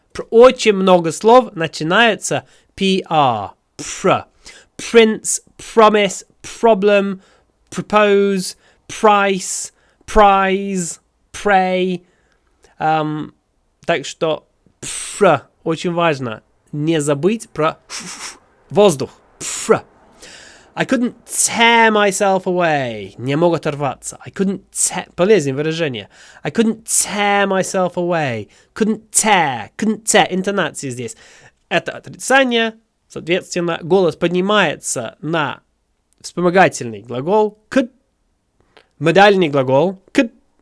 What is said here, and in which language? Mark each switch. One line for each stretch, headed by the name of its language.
Russian: Очень много слов начинается pr.
English: Prince, promise, problem, propose, price, prize, pray.
Russian: Так что очень важно не забыть про воздух.
English: I couldn't tear myself away.
Russian: Не мог оторваться. Полезное выражение.
English: I couldn't tear myself away. Couldn't tear.
Russian: Интонация здесь. Это отрицание. Соответственно, голос поднимается на вспомогательный глагол could. Модальный глагол could.